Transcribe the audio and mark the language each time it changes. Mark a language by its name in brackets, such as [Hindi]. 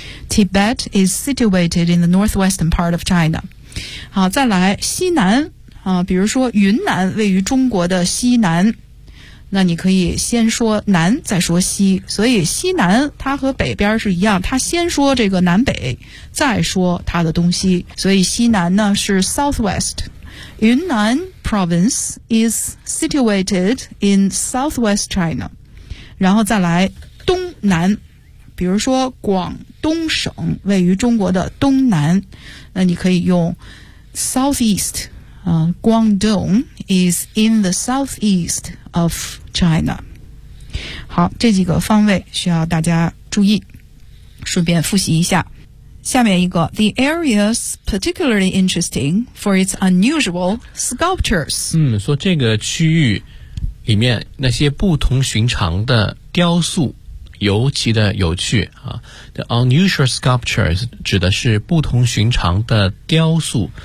[English] Tibet is situated in the northwestern part of China。 [Chinese] 好，再来西南、啊、比如说云南位于中国的西南，那你可以先说南再说西，所以西南它和北边是一样，它先说这个南北再说它的东西，所以西南呢是 southwest。 [English] 云南 province is situated in southwest China。 [Chinese] 然后再来东南，比如说广东省位于中国的东南，那你可以用 southeast。 [English] Guangdong is in the southeast of China。 [Chinese] 好，这几个方位需要大家注意，顺便复习一下。下面一个 [English] The area is particularly interesting for its unusual sculptures。 [Chinese] 嗯，说这个区域里面那些不同寻常的雕塑尤其的有趣、啊、 [English] The unusual sculptures [Chinese] 指的是不同寻常的雕塑。